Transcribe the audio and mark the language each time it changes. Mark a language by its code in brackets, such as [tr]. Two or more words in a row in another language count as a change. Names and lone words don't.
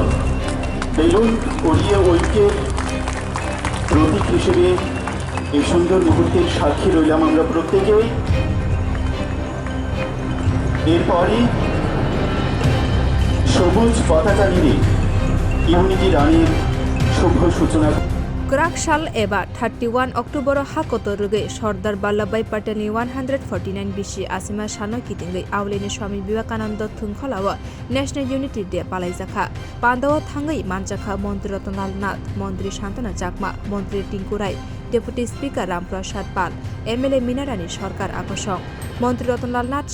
[bn] বেলুন উড়িয়ে ঐক্যের প্রতীক হিসেবে এই সুন্দর মুহূর্তের সাক্ষী রইলাম আমরা প্রত্যেকেই। এরপরই সবুজ পতাকা নিয়ে ইউনিটি রানির শুভ সূচনা। [trp] Kurakshal eba 31 Oktober hakotoruge Sardar Vallabhbhai Patel 149 bishi asima shano kitingai awleni Swami Vivekananda thungkholawa [en] National Unity Day [trp] palaijaka pandawa thangai manjakha Mantri Ratanlal Nath, Mantri Shantana Chakma, Mantri Tinku Rai, [en] Deputy Speaker [trp] Ramprasad Pal, MLA Meena Rani Sarkar Akosong, Mantri Ratanlal Nath